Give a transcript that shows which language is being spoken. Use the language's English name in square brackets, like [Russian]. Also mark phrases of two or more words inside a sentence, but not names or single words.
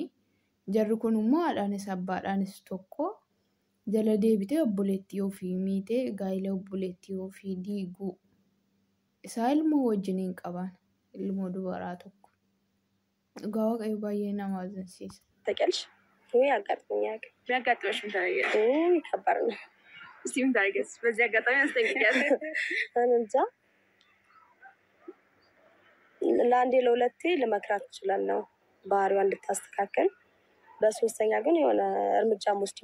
[Oromo] Jarri kun immoo haadhaanis abbaadhaanis tokko. Jala deebitee obboleettii ofii miitee gaa'ela obboleettii ofii diiguu isaa ilmoo wajjiniin qaban ilmoo dubaraa tokko dhugaa waaqayyo baay'ee nama ajaa'ibsiisa. [Amharic] ታውቂያለሽ? ወይ አጋጥሞኛል። ቢያጋጥመሽ ምን ታደርጊያለሽ? ከባድ ነው። እስቲ ምን ታደርጊያለሽ? በዚህ አጋጣሚ አስጠንቅቂያለሽ። እኔ እንጃ ለአንዴ ለሁለቴ ልመክራት እችላለሁ ባህሪዋ እንድታስተካከል። በሶስተኛ ግን የሆነ እርምጃ መውሰድ